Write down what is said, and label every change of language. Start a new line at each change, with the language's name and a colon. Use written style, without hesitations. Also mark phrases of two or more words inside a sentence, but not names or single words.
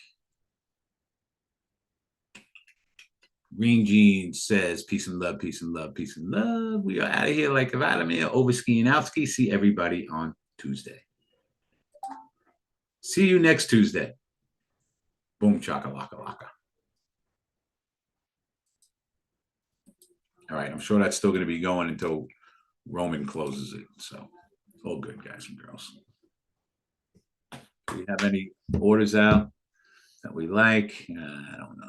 English: Green Jeans says, peace and love, peace and love, peace and love. We are out of here like Vladimir, over skiing out ski. See everybody on Tuesday. See you next Tuesday. Boom, chaka-laka-laka. All right, I'm sure that's still going to be going until Roman closes it. So it's all good, guys and girls. Do we have any orders out that we like? I don't know.